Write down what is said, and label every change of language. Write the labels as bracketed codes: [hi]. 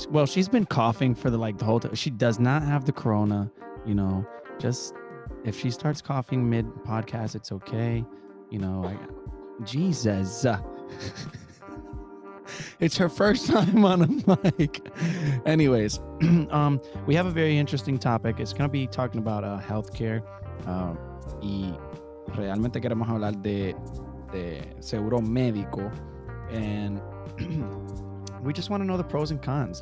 [en] Well, she's been coughing for the whole time. She does not have the corona, just if she starts coughing mid podcast, it's okay. Jesus. It's her first time on a mic. Anyways, we have a very interesting topic. It's going to be talking about healthcare. [es] Y realmente queremos hablar de seguro médico. [en] And we just want to know the pros and cons.